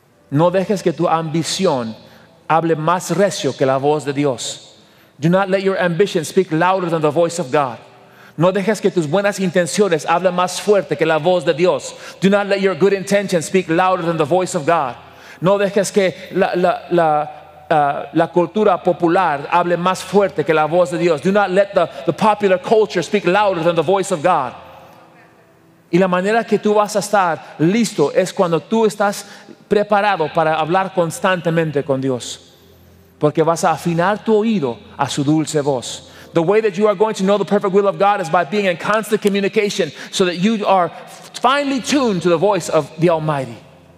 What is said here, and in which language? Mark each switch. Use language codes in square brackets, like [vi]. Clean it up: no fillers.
[es] No dejes que tu ambición hable más recio que la voz de Dios. [en] Do not let your ambition speak louder than the voice of God. [es] No dejes que tus buenas intenciones hablen más fuerte que la voz de Dios. [en] Do not let your good intentions speak louder than the voice of God. [es] No dejes que la cultura popular hable más fuerte que la voz de Dios. [en] Do not let the popular culture speak louder than the voice of God. [es] Y la manera que tú vas a estar listo es cuando tú estás preparado para hablar constantemente con Dios. Porque vas a afinar tu oído a su dulce voz. [en] The way that you are going to know the perfect will of God is by being in constant communication so that you are finely tuned to the voice of the Almighty.